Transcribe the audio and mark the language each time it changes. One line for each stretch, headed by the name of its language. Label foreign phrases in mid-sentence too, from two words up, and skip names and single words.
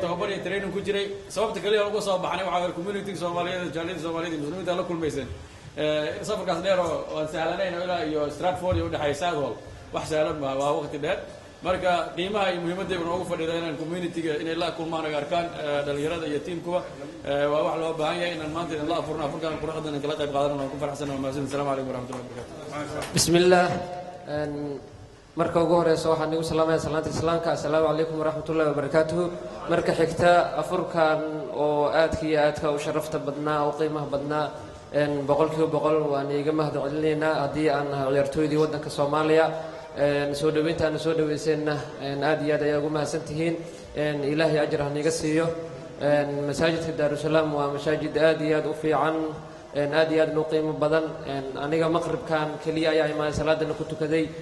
Somali: tababar iyo training ku jiray sababta kaliya ugu soo baxnay waxa community Soomaaliyeed jaaliyada Soomaaliyeed muslimiinta la kulmaysan safarkaas dheer oo sahlanayn ilaa iyo Stratford iyo dhaxay Southall wax sahlan ma waa waqti dheer marka qiimaha iyo muhiimadda uu ugu fadhiyo inaan community-ga inay la kulmaan arkaan dhalinyarada iyo teamkuba waa wax loo baahan yahay inaan maanta la afurno afurkan quruxda kala qayb qaadano oo ku faraxsanahay maashin
Arabic: السلام عليكم ورحمة الله وبركاته
Somali: bismillah marka ugu horeysa waxaan ugu salaamayaa salaanta islaamka
Arabic: السلام عليكم ورحمة الله وبركاته
Somali: marka xigta afurkan oo aadka u sharafta badnaa oo qiimaha badnaa boqolkiiba boqol waan iiga mahadcelinaynaa haddii aan ciyaartooydii waddanka Soomaaliya soo dhaweyntaana soo dhaweyseenna aad iyo aad ayaa ugu mahadsantihiin ilaahay ajir ha niga siiyo masaajidka Daarusalaam waa masaajid aad iyo aad u fiican aad iyo aad u qiimo badan aniga maqribkan kaliya ayaa imaan salaadana ku tukaday